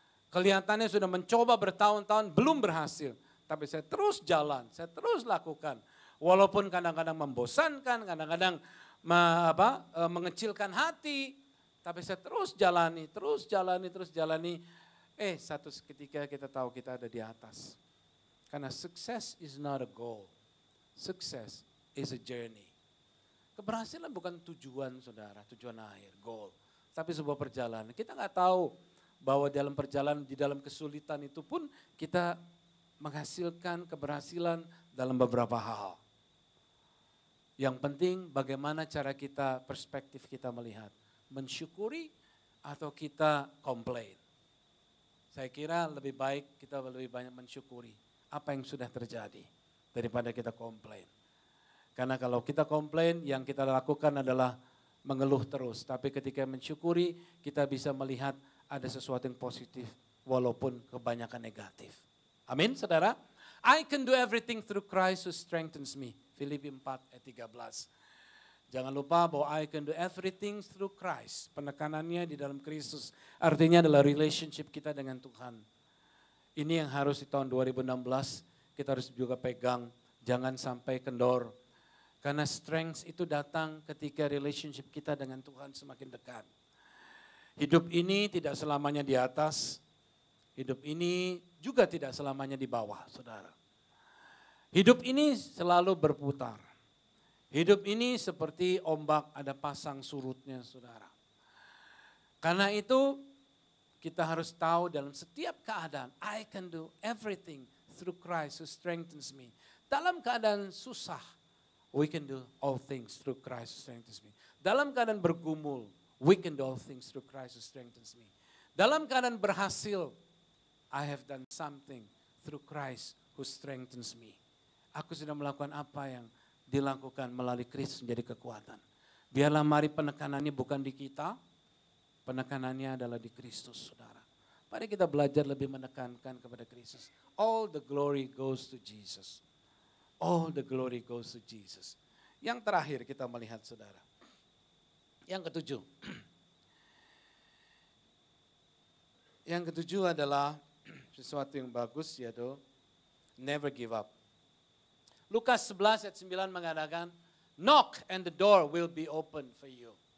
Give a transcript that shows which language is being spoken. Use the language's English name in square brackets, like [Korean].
[Indonesian] Kelihatannya sudah mencoba bertahun-tahun belum berhasil. Tapi saya terus jalan, saya terus lakukan. Walaupun kadang-kadang membosankan, kadang-kadang mengecilkan hati. Tapi saya terus jalani, terus jalani, terus jalani. Satu ketika kita tahu kita ada di atas. Karena [English] success is not a goal. Success is a journey. [Indonesian] Keberhasilan bukan tujuan saudara, tujuan akhir, goal. Tapi sebuah perjalanan. Kita nggak tahu bahwa dalam perjalanan, di dalam kesulitan itu pun kita menghasilkan keberhasilan dalam beberapa hal. Yang penting bagaimana cara kita, perspektif kita melihat. Mensyukuri atau kita komplain. Saya kira lebih baik kita lebih banyak mensyukuri apa yang sudah terjadi daripada kita komplain. Karena kalau kita komplain, yang kita lakukan adalah mengeluh terus. Tapi ketika mensyukuri, kita bisa melihat ada sesuatu yang positif walaupun kebanyakan negatif. Amin, saudara. [English] I can do everything through Christ who strengthens me. [Indonesian] Filipi 4 ayat 13. Jangan lupa bahwa [English] I can do everything through Christ. [Indonesian] Penekanannya di dalam Kristus. Artinya adalah relationship kita dengan Tuhan. Ini yang harus di tahun 2016 kita harus juga pegang. Jangan sampai kendor. Karena strength itu datang ketika relationship kita dengan Tuhan semakin dekat. Hidup ini tidak selamanya di atas. Hidup ini juga tidak selamanya di bawah, saudara. Hidup ini selalu berputar. Hidup ini seperti ombak, ada pasang surutnya, saudara. Karena itu kita harus tahu dalam setiap keadaan, [English] I can do everything through Christ who strengthens me. [Indonesian] Dalam keadaan susah, [English] we can do all things through Christ who strengthens me. [Indonesian] Dalam keadaan bergumul, [English] we can do all things through Christ who strengthens me. [Indonesian] Dalam keadaan berhasil, [English] I have done something through Christ who strengthens me. [Indonesian] Aku sudah melakukan apa yang dilakukan melalui Kristus menjadi kekuatan. Biarlah mari penekanannya bukan di kita, penekanannya adalah di Kristus, saudara. Mari kita belajar lebih menekankan kepada Kristus. [English] All the glory goes to Jesus. All the glory goes to Jesus. [Indonesian] Yang terakhir kita melihat saudara. Yang ketujuh. Yang ketujuh adalah sesuatu yang bagus yaitu [English] never give up. [Indonesian] Lukas 11 ayat 9 mengatakan, [English] knock and the door will be open for you.